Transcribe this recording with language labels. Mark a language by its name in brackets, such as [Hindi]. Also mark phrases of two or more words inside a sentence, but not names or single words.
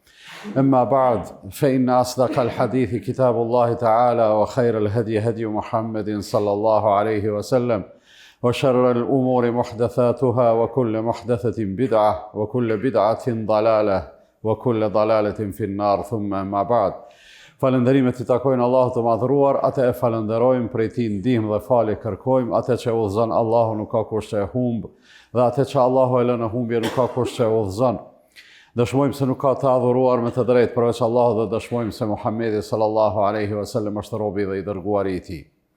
[Arabic] أما بعد، فإن أصدق الحديث كتاب الله تعالى، وخير الهدي هدي محمد صلى الله عليه وسلم، وشر الأمور محدثاتها، وكل محدثة بدعة، وكل بدعة ضلالة، وكل ضلالة في النار. ثم أما بعد. [Albanian] Falënderimet I takojnë Allahut të madhëruar, atë e falenderojmë, prej Tij ndihmë dhe falje kërkojmë, atë që udhëzon Allahu nuk ka kush që e humb, dhe atë që Allahu e lë në humbje nuk ka kush që e udhëzon. Dëshmojmë se nuk ka të adhuruar me të drejtë përveç Allahut dhe dëshmojmë se Muhamedi [Arabic] صلى الله عليه وسلم [Albanian] është robi dhe I dërguari I Tij.